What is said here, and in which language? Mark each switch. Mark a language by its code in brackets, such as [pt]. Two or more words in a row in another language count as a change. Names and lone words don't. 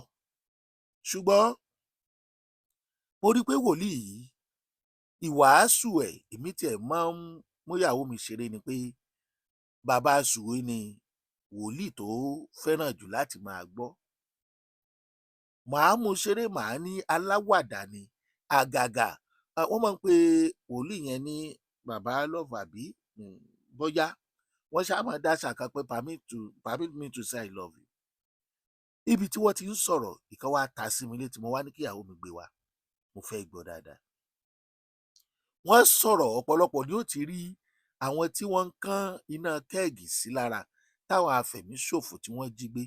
[yo] Ṣùgbọ́n mo rí pé wòlíì yìí, ìwàásù ẹ̀, èmi tiẹ̀ máa ń mú ìyàwó mi ṣeré ni pé bàbá sùwé ni wòlíì tó fẹ́ràn jù láti máa gbọ́. Màá mú ṣeré, màá ní aláwàdà ni. Àgàgà wọ́n máa ń pe wòlíì yẹn ní bàbá love àbí bóyá wọ́n ṣáà máa dáṣà kan pé [en] permit me to say I love you. [yo] Ibi tí wọ́n ti ń sọ̀rọ̀, ìkan wá ta sí mi létí, mo wá ní kí ìyàwó mi gbé wá. Mo fẹ́ gbọ́ dáadáa. Wọ́n sọ̀rọ̀, ọ̀pọ̀lọpọ̀ ni ó ti rí àwọn tí wọ́n ń kán iná kẹ́ẹ̀gì sí lára táwọn afẹ̀míṣòfò tí wọ́n jí gbé.